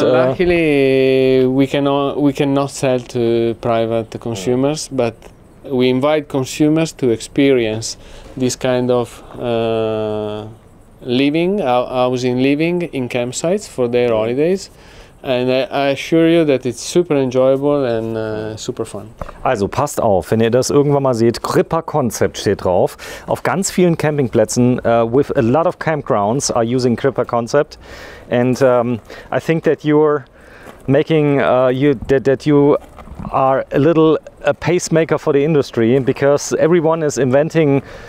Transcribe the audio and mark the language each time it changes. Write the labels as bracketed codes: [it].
[en] Luckily, we cannot sell to private consumers, but we invite consumers to experience this kind of housing living in campsites for their holidays, and I assure you that it's super enjoyable and super fun. [de] Also passt auf, wenn ihr das irgendwann mal seht, Crippa Concept steht drauf. Auf ganz vielen Campingplätzen [en] with a lot of campgrounds are using Crippa Concept, and I think that you're making that you are a little a pacemaker for the industry, because everyone is inventing